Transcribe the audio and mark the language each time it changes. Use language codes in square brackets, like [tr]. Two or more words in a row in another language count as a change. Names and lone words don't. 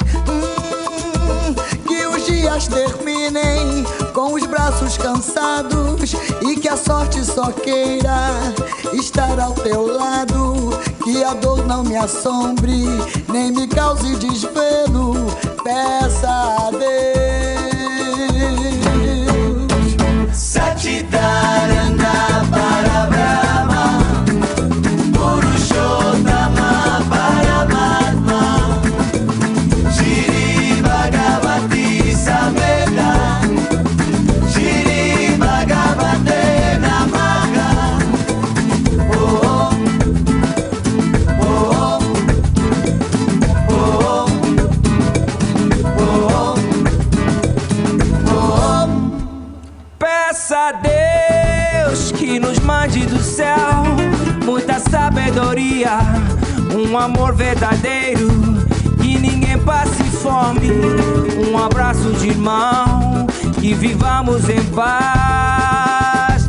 [pt] Que os dias terminem com os braços cansados e que a sorte só queira estar ao teu lado, que a dor não me assombre nem me cause desvelo. Peça a Deus. [sa] Satchitarana Parabrahma Purushottama Paramatma Shri Bhagavati Samveda Shri Bhagavate Namaha. Oh, oh, oh, oh. [pt] Peça a Deus que nos mande do céu muita sabedoria, um amor verdadeiro, que ninguém passe fome, um abraço de irmão, que vivamos em paz.